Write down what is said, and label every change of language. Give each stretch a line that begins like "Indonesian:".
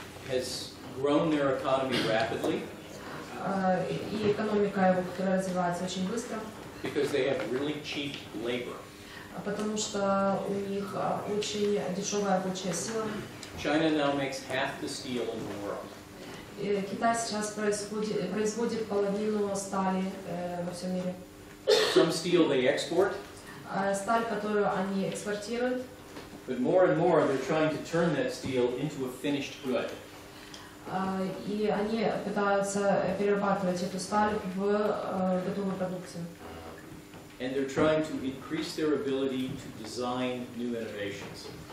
English: has grown their economy rapidly
Russian: и экономика его, которая развивается очень быстро,
English: because they have really cheap labor.
Russian: потому что у них очень дешевая рабочая сила.
English: China now makes half the steel in the world.
Russian: Китай сейчас производит половину стали во всем мире.
English: Some steel they export,
Russian: Сталь, которую они экспортируют,
English: but more and more they're trying to turn that steel into a finished good.
Russian: и они пытаются перерабатывать эту сталь в готовую продукцию.
English: And they're trying to increase their ability to design new innovations.